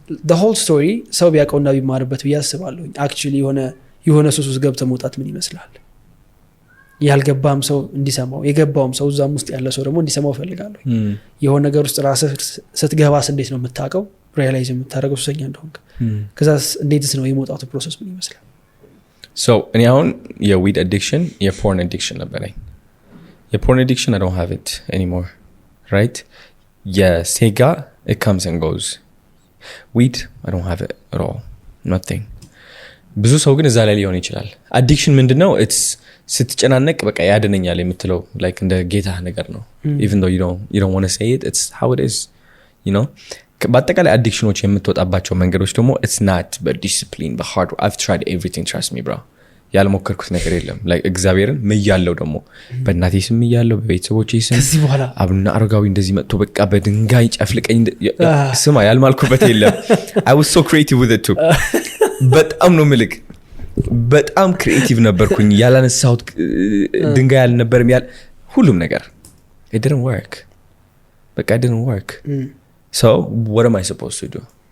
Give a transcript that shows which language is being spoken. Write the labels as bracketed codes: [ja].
[en] the whole story [am] ሰው ቢያውቀውና ቢማርበት ብዬ አስባለሁ [en] actually [am] የሆነ ሱስ ውስጥ ገብተህ መውጣት ምን ይመስላል ያልገባም ሰው እንዲሰማው የገባውም ሰው እዛም ውስጥ ያለ ሰው ደግሞ እንዲሰማው ፈልጋለሁ የሆነ ነገር ውስጥ ራስህ ስትገባስ እንዴት ነው የምታውቀው ሪያላይዝ የምታደርገው ሱሰኛ እንደሆንክ ከዛስ እንዴትስ ነው የመውጣቱ ፕሮሰስ ምን ይመስላል [en] so [am] እኔ አሁን የዊድ አዲክሽን የፖርን አዲክሽን [en] ነበረኝ የፖርን አዲክሽን I don't have it anymore right [am] የሴጋ [en] it comes and goes weed I don't have it at all nothing [am] ብዙ ሰው ግን እዛ ላይ ሊሆን ይችላል አዲክሽን ምንድነው [en] it's [am] ስትጨናነቅ በቃ ያደነኛል የምትለው like እንደ ጌታ ነገር ነው [en] even though you don't want to say it it's how it is you know [am] በአጠቃላይ አዲክሽኖች የምትወጣባቸው መንገዶች ደግሞ [en] it's not but discipline but hard I've tried everything trust me bro [am] ያልሞከርኩት ነገር የለም like እግዚአብሔርን ምያለው ደግሞ በእናቴ ስም ምያለው በቤተሰቦቼ ስም ከዚህ በኋላ አብና አረጋዊ እንደዚህ መጥቶ በቃ በድንጋይ ጨፍልቀኝ ስማ ያልማልኩበት የለም [en] I was so creative with it too [am] በጣም ነው ምልክ በጣም ክሪኤቲቭ ነበርኩኝ ያላነሳሁት ድንጋይ ያልነበርም ሁሉም ነገር [en] it didn't work [am] በቃ [en] it didn't work so what am I supposed to do